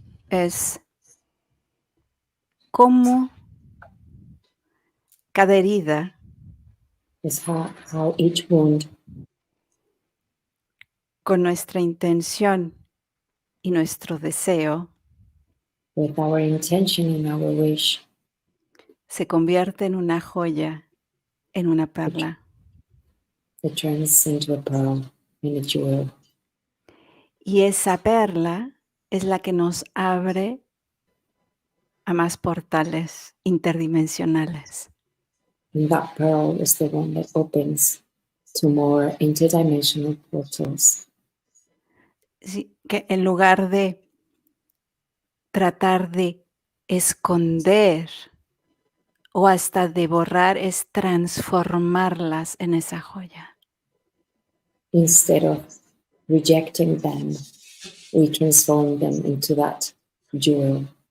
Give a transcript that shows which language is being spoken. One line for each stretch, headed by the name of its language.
Spanish: es cómo cada herida
English: is how each wound,
Spanish: con nuestra intención y nuestro deseo
English: with our intention and our wish,
Spanish: se convierte en una joya, en una perla.
English: it turns into a pearl and a jewel.
Spanish: Y esa perla es la que nos abre a más portales interdimensionales.
English: And that pearl is the one that opens to more interdimensional portals.
Spanish: Sí, que en lugar de tratar de esconder o hasta de borrar, es transformarlas en esa joya.
English: Instead of rejecting them, we transform them into that jewel.